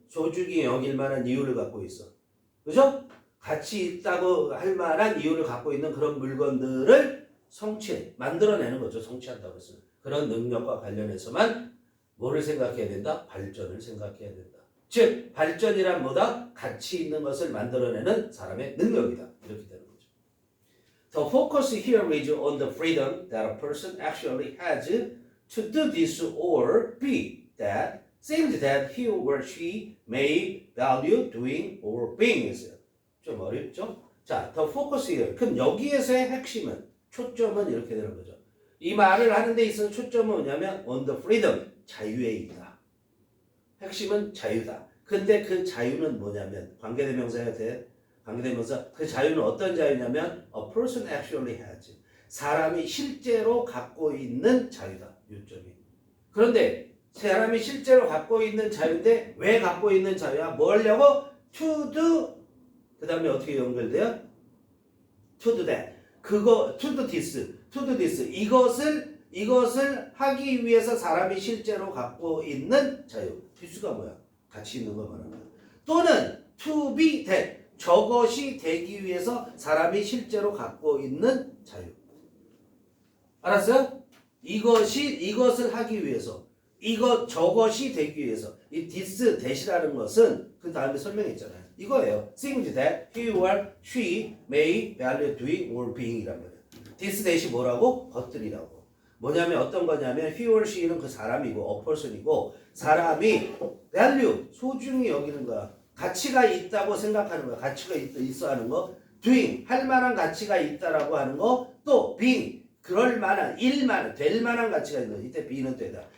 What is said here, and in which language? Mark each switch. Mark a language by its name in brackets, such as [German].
[Korean] 소중히 여길 만한 이유를 갖고 있어. 그죠? 가치 있다고 할 만한 이유를 갖고 있는 그런 물건들을 만들어내는 거죠. 성취한다고 했어요. 그런 능력과 관련해서만 뭐를 생각해야 된다? 발전을 생각해야 된다. 즉 발전이란 뭐다? 가치 있는 것을 만들어내는 사람의 능력이다. 이렇게 되는 거죠. [English] The focus here is on the freedom that a person actually has to do this or be that things that he or she may value doing or being [Korean] 있어요. 좀 어렵죠? [English] 자, the focus here. [Korean] 그럼 여기에서의 핵심은, 초점은 이렇게 되는 거죠. 이 말을 하는 데 있어서 초점은 뭐냐면 [English] on the freedom, [Korean] 자유에 있다. 핵심은 자유다. 근데 그 자유는 뭐냐면 관계대명사가 돼. 관계대명사. 그 자유는 어떤 자유냐면 [English] a person actually has. [Korean] 사람이 실제로 갖고 있는 자유다. 요점이. 그런데 사람이 실제로 갖고 있는 자유인데 왜 갖고 있는 자유야? 뭐 하려고? [English] to do. [Korean] 그 다음에 어떻게 연결돼요? [English] to do that. 그거 to do this. to do this. [Korean] 이것을 하기 위해서 사람이 실제로 갖고 있는 자유. this가 뭐야? 같이 있는 거 말하는 거야. [English] 또는 to be that. [Korean] 저것이 되기 위해서 사람이 실제로 갖고 있는 자유. 알았어요? 이것을 하기 위해서. 저것이 되기 위해서. 이 this, that이라는 것은 그 다음에 설명했잖아요. 이거예요. [English] things that he or she may value doing or being이란 [Korean] 말이에요. this, that이 뭐라고? 것들이라고. 뭐냐면 어떤 거냐면 [English] he or she [Korean] 는 그 사람이고 [English] a person [Korean] 이고 사람이 value, 소중히 여기는 거야. 가치가 있다고 생각하는 거야. 가치가 있어 하는 거. doing, 할 만한 가치가 있다라고 하는 거. 또 being, 그럴 만한, 될 만한 가치가 있는 거. 이때 be는 되다.